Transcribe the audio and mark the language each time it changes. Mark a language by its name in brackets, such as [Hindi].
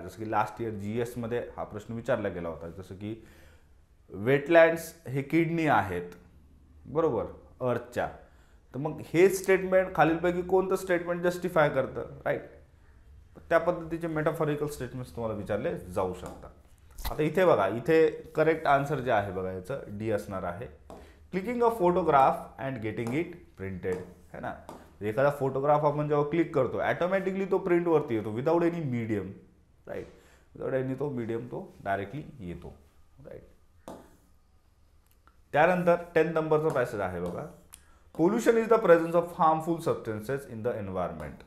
[Marathi] जसं की last year GS मध्ये हा प्रश्न विचारला गेला होता. जसं की वेटलँड्स हे किडनी आहेत, बरोबर, अर्थच्या. तर मग हे स्टेटमेंट खालीलपैकी कोणतं स्टेटमेंट जस्टिफाय करतं, राईट. त्या पद्धतीचे मेटाफॉरिकल स्टेटमेंट्स तुम्हाला विचारले जाऊ शकतात. आता इथे बघा, इथे करेक्ट आन्सर जे आहे बघा याचं डी असणार आहे. [English] Clicking a photograph and getting it printed, है ना. [Marathi] एखादा फोटोग्राफ आपण जेव्हा क्लिक करतो ॲटोमॅटिकली तो प्रिंटवरती येतो [English] without any medium, [Marathi] right. Without any तो मीडियम तो डायरेक्टली येतो, राईट. त्यानंतर 10 नंबरचा पॅसेज आहे बघा. [English] Pollution is the presence of harmful substances in the environment.